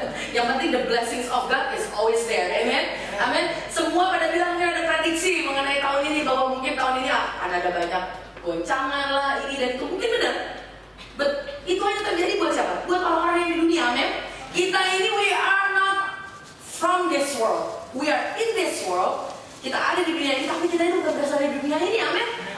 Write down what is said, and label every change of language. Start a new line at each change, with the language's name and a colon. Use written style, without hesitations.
Indonesian: Yang penting
English: the blessings of God is always there, amen.
Indonesian: Amin. Semua pada bilangnya ada prediksi mengenai tahun ini bahwa mungkin tahun ini akan ada banyak goncangan lah, ini dan itu mungkin benar. But itu hanya terjadi buat siapa? Buat orang-orang yang di dunia, amin. Kita ini
English: we are not from this world, we are in this world.
Indonesian: Kita ada di dunia ini, tapi kita itu bukan berasal dari dunia ini, amin.